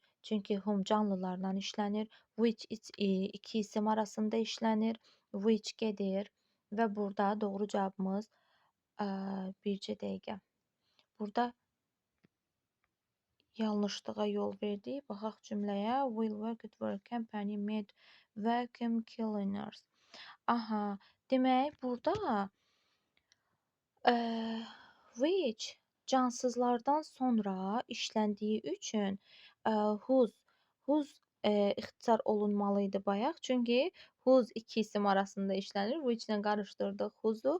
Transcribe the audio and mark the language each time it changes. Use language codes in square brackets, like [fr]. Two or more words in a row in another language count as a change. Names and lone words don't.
[az] Çünki whom canlılarla işlənir. Which iki isim arasında işlənir. Which gedir. Və burada doğru cavabımız bircə dəqiqə. Burada yanlışlığa yol verdik. Baxaq cümləyə. [en] Will work for a company made vacuum cleaners. [az] Aha, demək burada which cansızlardan sonra işləndiyi üçün whose ixtisar olunmalı idi bayaq. Çünki whose iki isim arasında işlənir. Which ilə qarışdırdıq whose'u.